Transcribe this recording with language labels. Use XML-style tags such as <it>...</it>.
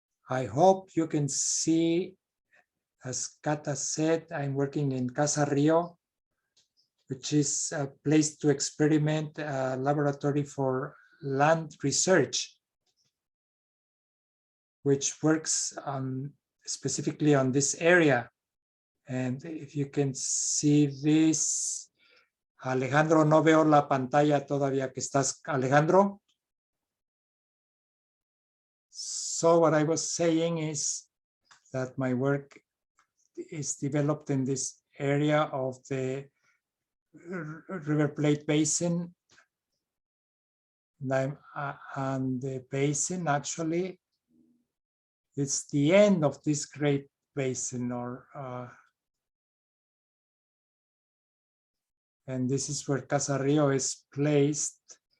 <en>I hope you can see, as Cata said, I'm working in Casa Río, which is a place to experiment, a laboratory for land research, which works specifically on this area. And if you can see this,</en> <es>Alejandro, no veo la pantalla todavía que estás, Alejandro.</es> <en>So what I was saying is that my work is developed in this area of the River Plate Basin. And the basin actually, it's the end of this great basin, and this is where Casa Río is placed.</en>